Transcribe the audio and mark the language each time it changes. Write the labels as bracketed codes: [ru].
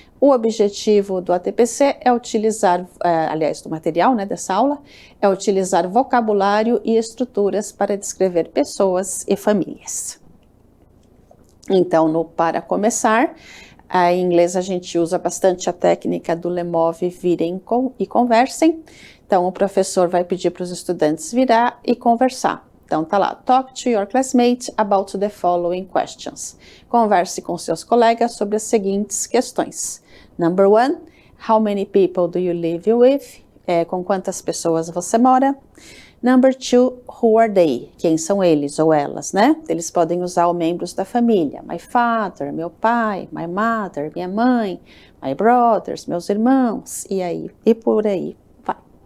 [pt] O objetivo do ATPC é utilizar, do material dessa aula, é utilizar vocabulário e estruturas para descrever pessoas e famílias. Então, para começar, em inglês a gente usa bastante a técnica do Lemove, virem e conversem. Então, o professor vai pedir para os estudantes virar e conversar. Então, tá lá, [en] talk to your classmate about the following questions. [pt] Converse com seus colegas sobre as seguintes questões. [en] Number 1, how many people do you live with? [pt] Com quantas pessoas você mora? [en] Number 2, who are they? [pt] Quem são eles ou elas, né? Eles podem usar os membros da família. [en] My father, [pt] meu pai, [en] my mother, [pt] minha mãe, [en] my brothers, [pt] meus irmãos, e por aí vai.